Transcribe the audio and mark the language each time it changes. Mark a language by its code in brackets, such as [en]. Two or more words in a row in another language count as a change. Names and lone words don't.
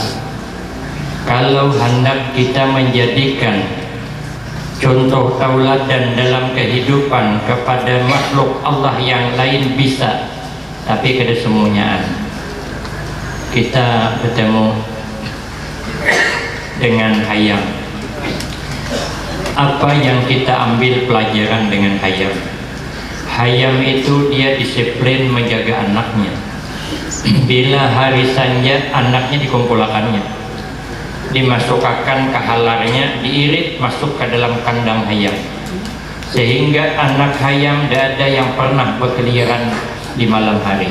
[id] Kalau hendak kita menjadikan contoh tauladan dalam kehidupan kepada makhluk Allah yang lain bisa, tapi kada semuanya. Kita bertemu dengan hayam. Apa yang kita ambil pelajaran dengan hayam? Hayam itu dia disiplin menjaga anaknya. [bjn] Bila hari sanja anaknya dikumpulkannya, dimasukkan ke halarnya, diirit masuk ke dalam kandang hayam, sehingga anak hayam tidak ada yang pernah berkeliaran di malam hari.